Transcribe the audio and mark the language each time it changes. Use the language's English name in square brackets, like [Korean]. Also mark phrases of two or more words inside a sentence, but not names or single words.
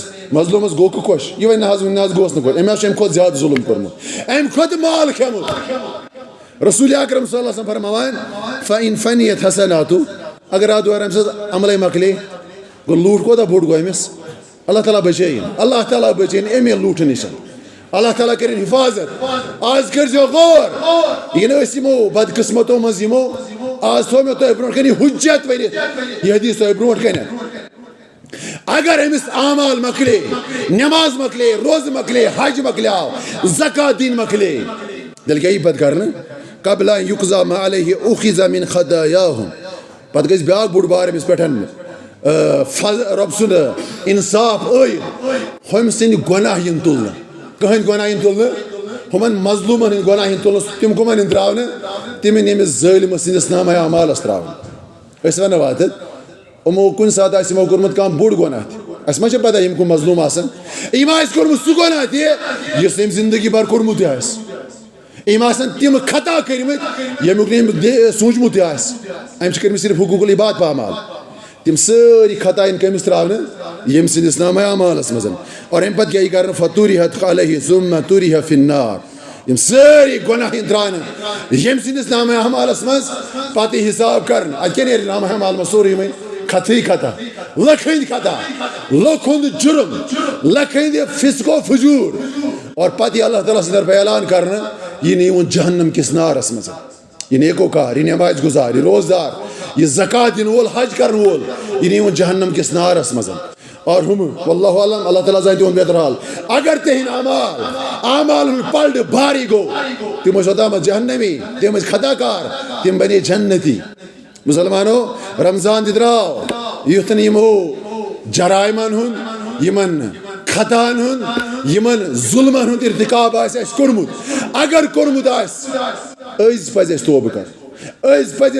[Kashmiri] مظلوٗمس گوٚو کہٕ خۄش یہِ وَنہِ نہ حظ گوٚوس نہٕ خۄش أمۍ حظ چھُ اَمہِ کھۄتہٕ زیادٕ ظُلم کوٚرمُت اَمہِ کھۄتہٕ مال کھیوٚمُت رسول اکرم [Arabic] صلی اللہ علیہ وسلم [Kashmiri] فرماوان [Arabic] فإن فنیت حسناته [Kashmiri] اگر اتھ دوران أمۍ سٕنٛز عملے مۄکلے گوٚو لوٗٹ کوتاہ بوٚڑ گوٚو أمِس اللہ تعالیٰ بچٲیِن اللہ تعالیٰ بچٲیِن اَمے لوٗٹہٕ نِش اللہ تعالیٰ کٔرِنۍ حفاظت آز کٔرزیو غور یہِ نہٕ أسۍ یِمو بدقٕسمتو منٛز یِمو آز تھوٚو مےٚ تۄہہِ برونٛٹھ کَنہِ حُجت ؤنِتھ یہِ حدیٖث تۄہہِ برونٛٹھ کَنٮ۪تھ اگر أمِس اعمال مۄکلے نٮ۪ماز مۄکلے روزٕ مۄکلے حج مۄکلیو زکات دِنۍ مۄکلے تیٚلہِ کیٛاہ یی پتہٕ کرنہٕ [Arabic] قبل ان یقضى ما علیہ اخذ من خطاياهم [Kashmiri] پتہٕ گژھِ بیٛاکھ بوٚڑ بار أمِس پٮ۪ٹھ رۄب سُنٛد انصاف ٲیِتھ ہُمۍ سٕنٛدۍ گۄناہ یِن تُلنہٕ کٕہٕنٛدۍ گۄناہ یِن تُلنہٕ ہُمن مظلوٗمن ہٕنٛدۍ گۄناہ یِن تُلنہٕ تِم کٕمن یِن ترٛاونہٕ تِم یِن أمِس ظٲلمہٕ سٕنٛدِس نامہ اعمالس ترٛاونہٕ أسۍ وَنو واتہٕ یِمو کُنہِ ساتہٕ آسہِ یِمو کوٚرمُت کانٛہہ بوٚڑ گۄناہ تہِ اَسہِ ما چھِ پتہ یِم کٕم مظلوٗم آسان أمۍ آسہِ کوٚرمُت سُہ گۄناہ تہِ یُس أمۍ زندگی بھر کوٚرمُت تہِ آسہِ أمۍ آسن تِم خطا کٔرمٕتۍ ییٚمیُک نہٕ أمۍ سوٗنٛچمُت تہِ آسہِ أمۍ چھِ کٔرمٕتۍ صرف حقوق العباد پامال تِم سٲری خطا یِن کٔمِس ترٛاونہٕ ییٚمہِ سٕنٛدِس نامہ اعمالس منٛز اور اَمہِ پتہٕ کیٛاہ یی کرنہٕ [Arabic] فطوٗرِحت علیہ ثم طُرِحَ فی النار [Kashmiri] یِم سٲری گۄناہ یِن ترٛاونہٕ ییٚمہِ سٕنٛدِس نامہ اعمالس منٛز پتہٕ یی حِساب کرنہٕ اَتہِ کیٛاہ نیرِ نامہ اعمال منٛز سورُے وۄنۍ خطٕے خطا لُکھ ہٕنٛدۍ خطا لُکھ ہُنٛد جُرم لُکھ ہٕنٛدِ فِسق و فجوٗر اور پتہٕ یی اللہ تعالیٰ سٕنٛدِ طرفہٕ اعلان کرنہٕ یہ نیون جہنم کس نارس مز یہ نیکوکار یہ نماز گزار یہ روزدار یہ زکات دن وول حج کرن وول یہ نیون جہنم کس نارس مز اور ہم [Arabic] واللہ عالم [Kashmiri] اللہ تعالیٰ زانہِ تِہُنٛد بہتر حال اگر تہن اعمال پلڈ بھاری گو تم اوتامت جہنمی تم خطا کار تم بنے جنتی مسلمانو رمضان تہ درٛاو یُتھ یمو جرائمن ہُنٛد یمن خطاہن ہُنٛد یمن ظلمن ہُنٛد ارتکاب آسہِ اَسہِ کوٚرمُت اگر کوٚرمُت آسہِ أزۍ پزِ اَسہِ توبہٕ کرُن أزۍ پزِ